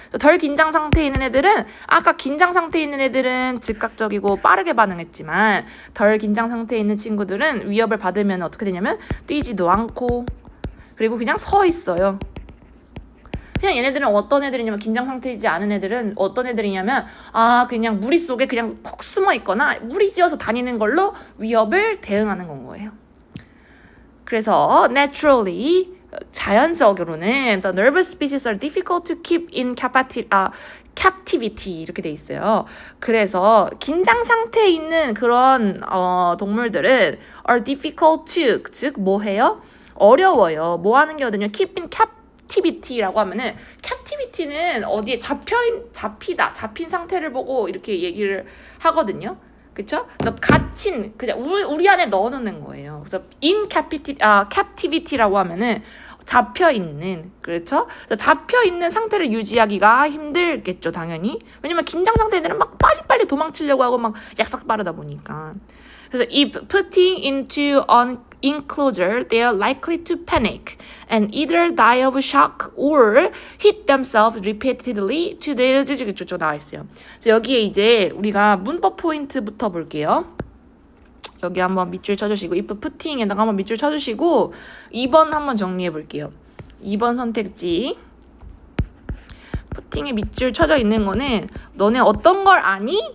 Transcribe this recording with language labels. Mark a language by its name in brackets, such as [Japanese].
[Korean] 덜 긴장 상태에 있는 애들은 아까 긴장 상태에 있는 애들은 즉각적이고 빠르게 반응했지만 덜 긴장 상태에 있는 친구들은 위협을 받으면 어떻게 되냐면 뛰지도 않고 그리고 그냥 서 있어요. 그냥 얘네들은 어떤 애들이냐면 긴장 상태이지 않은 애들은 어떤 애들이냐면 그냥 무리 속에 그냥 콕 숨어 있거나 무리지어서 다니는 걸로 위협을 대응하는 건 거예요. [English] 그래서 naturally [Korean] 자연적으로는 [English] the nervous species are difficult to keep in captivity [Korean] 이렇게 돼 있어요. 그래서 긴장 상태에 있는 그런 동물들은 are difficult to 즉 뭐 해요? 어려워요. 뭐 하는 게 어디냐? keep in captivity라고 하면은 captivity는 어디에 잡힌 상태를 보고 이렇게 얘기를 하거든요. 그쵸? 그래서 갇힌 그냥 우리 안에 넣어놓는 거예요. 그래서 in captivity라고 하면은 잡혀 있는 그렇죠? 그래서 잡혀 있는 상태를 유지하기가 힘들겠죠, 당연히. 왜냐면 긴장 상태들은 막 빨리빨리 도망치려고 하고 막 약삭 빠르다 보니까. [English] 그래서 if putting into an enclosure, they are likely to panic and either die of shock or hit themselves repeatedly to the [Korean] 쭉 나와 있어요. 그래서 여기에 이제 우리가 문법 포인트부터 볼게요. 여기 한번 밑줄 쳐주시고 if putting에다가 한번 밑줄 쳐주시고 2번 한번 정리해 볼게요. 2번 선택지 putting에 밑줄 쳐져 있는 거는 너네 어떤 걸 아니?